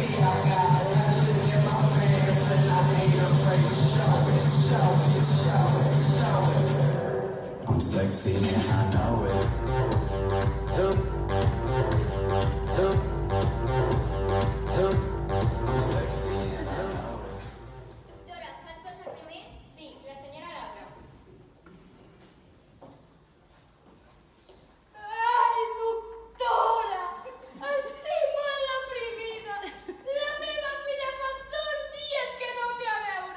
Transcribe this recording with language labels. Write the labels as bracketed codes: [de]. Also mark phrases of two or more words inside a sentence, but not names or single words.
[en] I got passion in my pants and I ain't afraid to show it, show it, show it, show it. I'm sexy and I know it. I'm sexy and I know it. [ca] Doctora, vaig passar primer? Sí, la senyora Laura. Ai, doctora! Estic molt deprimida. La meva filla fa 2 dies que no em ve a veure.